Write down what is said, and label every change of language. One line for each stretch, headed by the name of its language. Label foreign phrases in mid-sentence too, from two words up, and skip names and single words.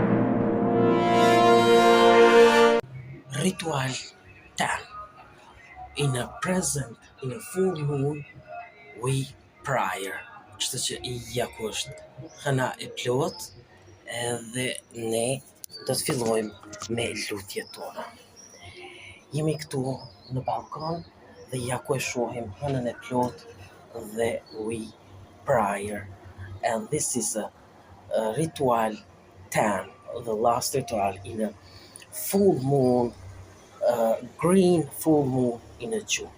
English: Ritual 10 in a present, in a full moon, we prayer.
Albanian: Kështu që ja ku është hëna e plot, edhe ne do të fillojmë me lutjet tona. Jemi këtu në balkon dhe ja ku e shohim hënën e plot dhe
English: we prayer. And this is a ritual 10, the last ritual in a full moon, green full moon in a June.